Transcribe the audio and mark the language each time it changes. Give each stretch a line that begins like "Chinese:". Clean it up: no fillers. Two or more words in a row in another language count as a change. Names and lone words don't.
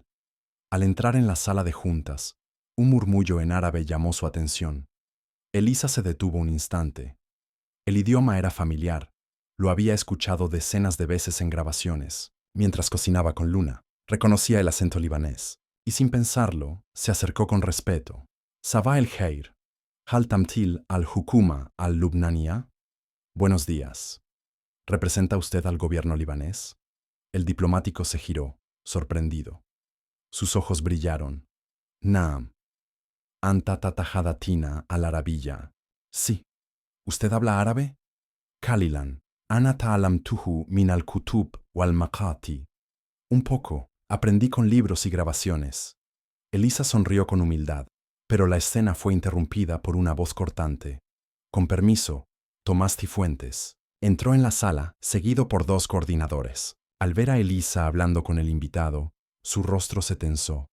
Spanish: Al entrar en la sala de juntas, un murmullo en árabe llamó su atención. Elisa se detuvo un instante. El idioma era familiar, lo había escuchado decenas de veces en grabaciones. Mientras cocinaba con Luna, reconocía el acento libanés, y sin pensarlo, se acercó con respeto.
Arabic: صباح الخير، هل تمثل الحكومة اللبنانية.
Spanish: Buenos días. ¿Representa usted al gobierno libanés? El diplomático se giró, sorprendido. Sus ojos brillaron.
Arabic: Naam. أنت تتحدثين العربية.
Spanish: Sí. ¿Usted habla árabe?
Arabic: Kalilan. أنا تعلمته من الكتب والمقاطع.
Spanish: Un poco. Aprendí con libros y grabaciones. Elisa sonrió con humildad, pero la escena fue interrumpida por una voz cortante. Con permiso, Tomás Cifuentes. Entró en la sala, seguido por 2 coordinadores. Al ver a Elisa hablando con el invitado, su rostro se tensó.